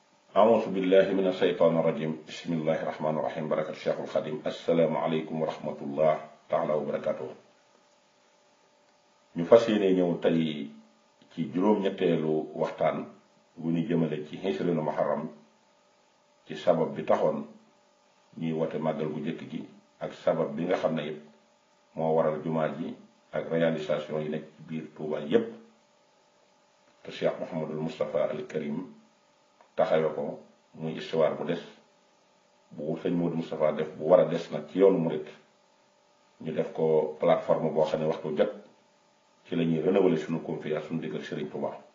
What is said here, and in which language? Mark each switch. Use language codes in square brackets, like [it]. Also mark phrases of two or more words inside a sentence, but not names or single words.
[ar] أعوذ بالله من الشيطان الرجيم بسم الله الرحمن الرحيم بركة الشيخ الخديم السلام عليكم ورحمة الله تعالى وبركاته. [wo] ñu fas yéene ñëw tey ci juróom-ñetteelu waxtaan wu ñu jëmale ci xisrinu muharram ci sabab bi taxoon ñuy wote màggal bu njëkk gi ak sabab bi nga xam ne it moo waral jumaa ji ak réalisation yi nekk ci biir Touba yépp te Cheikh Mouhamadul Moustapha al Karim taxawe ko muy histoire bu des bu sëñ Modou Moustapha def bu war a des nag ci yoonu murit ñu def ko plateforme boo xam ne waxtu jot ci la ñuy renouveler suñu confiance suñu digg ak Serigne Touba.